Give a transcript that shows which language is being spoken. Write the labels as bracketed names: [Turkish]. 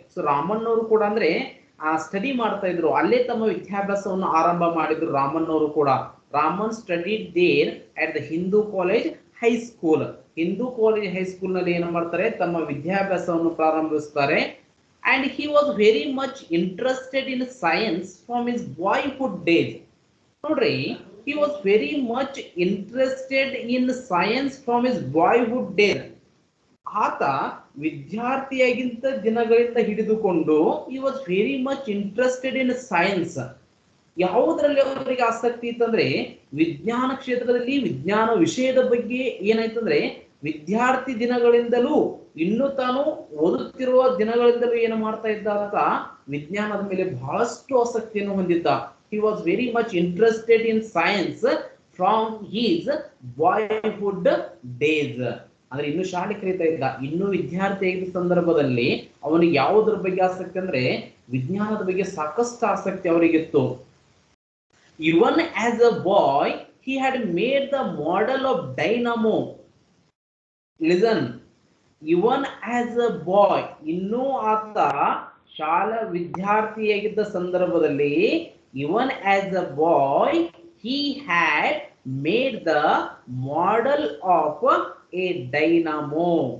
[Kannada] So Raman ಅವರು ಕೂಡ ಅಂದ್ರೆ ಸ್ಟಡಿ ಮಾಡ್ತಾ ಇದ್ರು, ಅಲ್ಲೇ ತಮ್ಮ ವಿದ್ಯಾಭ್ಯಾಸವನ್ನು ಆರಂಭ ಮಾಡಿದ್ರು ರಾಮನ್ ಅವರು ಕೂಡ. [English] Raman studied there at the Hindu college high school. [Kannada] Hindu college high school ನಲ್ಲಿ ಏನು ಮಾಡ್ತಾರೆ, ತಮ್ಮ ವಿದ್ಯಾಭ್ಯಾಸವನ್ನು ಪ್ರಾರಂಭಿಸ್ತಾರೆ. [English] And he was very much interested in science from his boyhood days. ನೋಡ್ರಿ, he was very much interested in science from his boyhood days. [Kannada] ಆತ ವಿದ್ಯಾರ್ಥಿಯಾಗಿದ್ದ ದಿನಗಳಿಂದ ಹಿಡಿದುಕೊಂಡು [English] he was very much interested in science. [Kannada] ಯಾವುದರಲ್ಲಿ ಅವರಿಗೆ ಆಸಕ್ತಿ ಇತ್ತಂದ್ರೆ ವಿಜ್ಞಾನ ಕ್ಷೇತ್ರದಲ್ಲಿ, ವಿಜ್ಞಾನ ವಿಷಯದ ಬಗ್ಗೆ ಏನಾಯ್ತಂದ್ರೆ ವಿದ್ಯಾರ್ಥಿ ದಿನಗಳಿಂದಲೂ, ಇನ್ನು ತಾನು ಓದುತ್ತಿರುವ ದಿನಗಳಿಂದಲೂ ಏನು ಮಾಡ್ತಾ ಇದ್ದ ಆತ ವಿಜ್ಞಾನದ ಮೇಲೆ ಬಹಳಷ್ಟು ಆಸಕ್ತಿಯನ್ನು ಹೊಂದಿದ್ದ. [English] He was very much interested in science from his boyhood days. [Kannada] ಅಂದ್ರೆ ಇನ್ನು ಶಾಲೆ ಕಲಿತಾ ಇದ್ದ, ಇನ್ನು ವಿದ್ಯಾರ್ಥಿ ಆಗಿದ್ದ ಸಂದರ್ಭದಲ್ಲಿ ಅವನಿಗೆ ಯಾವುದ್ರ ಬಗ್ಗೆ ಆಸಕ್ತಿ ಅಂದ್ರೆ ವಿಜ್ಞಾನದ ಬಗ್ಗೆ ಸಾಕಷ್ಟು ಆಸಕ್ತಿ ಅವರಿಗಿತ್ತು. [English] Even as a boy he had made the model of dynamo. Listen, even as a boy, [Kannada] ಇನ್ನೂ ಆತ ಶಾಲಾ ವಿದ್ಯಾರ್ಥಿಯಾಗಿದ್ದ ಸಂದರ್ಭದಲ್ಲಿ [English] even as a boy he had made the model of a dynamo.